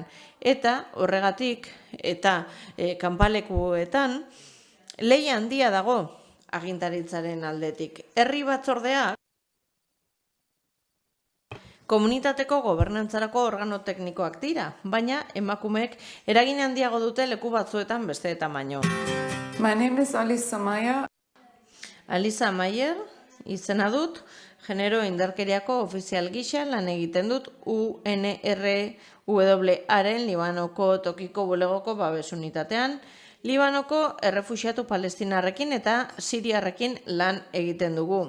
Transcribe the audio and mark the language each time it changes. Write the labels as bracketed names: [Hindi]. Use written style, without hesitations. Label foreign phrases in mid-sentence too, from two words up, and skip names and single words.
[Basque] Eta horregatik, eta kanpalekuetan, lehia handia dago agintaritzaren aldetik. Herri batzordeak komunitateko gobernantzarako organo teknikoak dira, baina emakumeek eragin handiago dute leku batzuetan besteetan baino. [English] My name is Alisa Maya. [Basque] Alisa Mayer izena dut, genero indarkeriako ofizial gisa lan egiten dut UNRWAren Libanoko tokiko bulegoko babes unitatean, Libanoko errefuxiatu palestinarrekin eta siriarrekin lan egiten dugu.